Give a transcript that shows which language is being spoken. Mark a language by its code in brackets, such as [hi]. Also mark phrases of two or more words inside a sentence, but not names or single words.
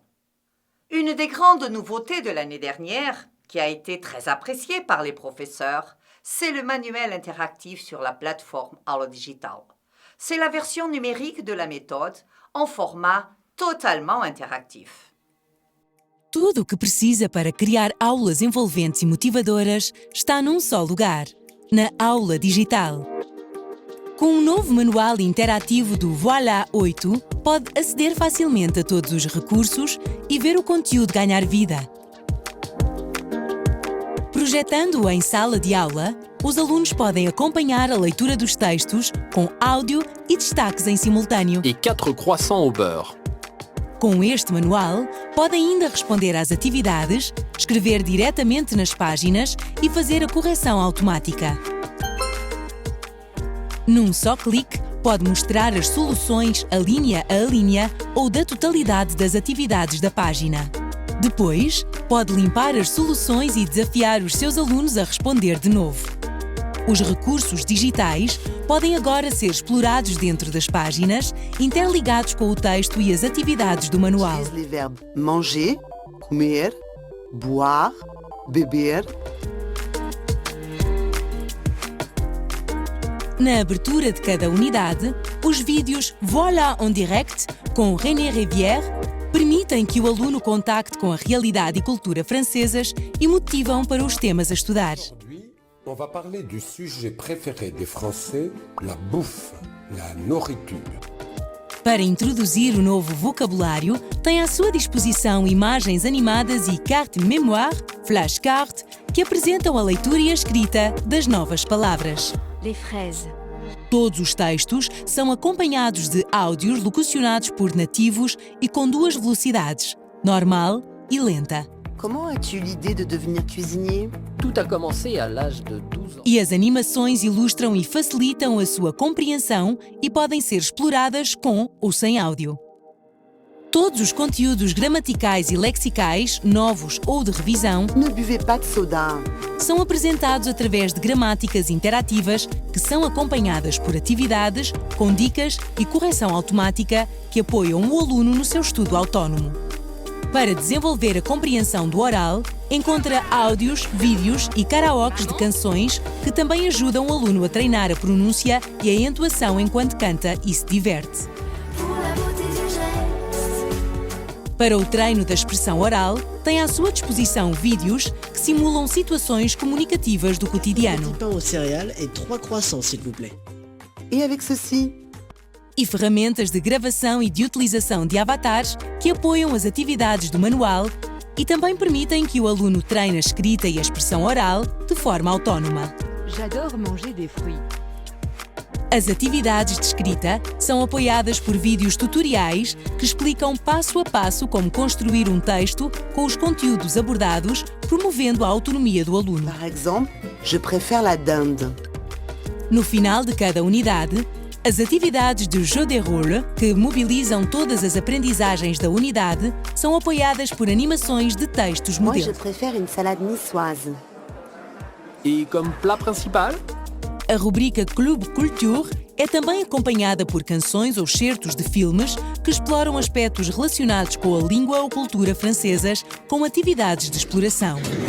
[fr] Une des grandes nouveautés de l'année dernière, qui a été très appréciée par les professeurs, c'est le manuel interactif sur la plateforme Art Digital. C'est la version numérique de la méthode en format totalement interactif. [pt] Tudo o que precisa para criar aulas envolventes e motivadoras está num só lugar, na Aula Digital. Com um novo manual interativo do Voilà 8, pode aceder facilmente a todos os recursos e ver o conteúdo ganhar vida. Projetando-o em sala de aula, os alunos podem acompanhar a leitura dos textos com áudio e destaques em simultâneo. [fr] Et 4 croissants au beurre. [pt] Com este manual, podem ainda responder às atividades, escrever diretamente nas páginas e fazer a correção automática. Num só clique, pode mostrar as soluções linha a linha ou da totalidade das atividades da página. Depois, pode limpar as soluções e desafiar os seus alunos a responder de novo. Os recursos digitais podem agora ser explorados dentro das páginas, interligados com o texto e as atividades do manual. [fr] Utilise les verbes manger, [pt] comer, boire, beber. Na abertura de cada unidade, os vídeos Voilà en direct, com René Rivière, permitem que o aluno contacte com a realidade e cultura francesas e motivam para os temas a estudar. [fr] Aujourd'hui, on va parler du sujet préféré des Français, la bouffe, la nourriture. [pt] Para introduzir o novo vocabulário, tem à sua disposição imagens animadas e [fr] carte mémoire, [pt] flashcard, que apresentam a leitura e a escrita das novas palavras. [fr] Les fraises. [pt] Todos os textos são acompanhados de áudios locucionados por nativos e com 2 velocidades, normal e lenta. [fr] Comment as-tu eu l'idée de devenir cuisinier? Tout a commencé à l'âge de 12 ans. [pt] E as animações ilustram e facilitam a sua compreensão e podem ser exploradas com ou sem áudio. Todos os conteúdos gramaticais e lexicais, novos ou de revisão, [fr] Ne buvez pas de soda. [pt] são apresentados através de gramáticas interativas que são acompanhadas por atividades, com dicas e correção automática que apoiam o aluno no seu estudo autónomo. Para desenvolver a compreensão do oral, encontra áudios, vídeos e karaokes de canções que também ajudam o aluno a treinar a pronúncia e a entoação enquanto canta e se diverte. Para o treino da expressão oral, tem à sua disposição vídeos que simulam situações comunicativas do cotidiano. [fr] Pain aux céréales et 3 croissants, s'il vous plaît. Et avec ceci? [pt] E ferramentas de gravação e de utilização de avatares que apoiam as atividades do manual e também permitem que o aluno treine a escrita e a expressão oral de forma autónoma. [fr] J'adore manger des fruits. [pt] As atividades de escrita são apoiadas por vídeos tutoriais que explicam passo a passo como construir um texto com os conteúdos abordados, promovendo a autonomia do aluno. [fr] Par exemple, je préfère la dinde. [pt] No final de cada unidade, as atividades de [fr] jeu de rôle, [pt] que mobilizam todas as aprendizagens da unidade, são apoiadas por animações de textos [fr] Moi, je [pt] modelo. [fr] préfère une salade niçoise. Et comme plat principal? [pt] A rubrica Club Culture é também acompanhada por canções ou certos de filmes que exploram aspectos relacionados com a língua ou cultura francesas com atividades de exploração.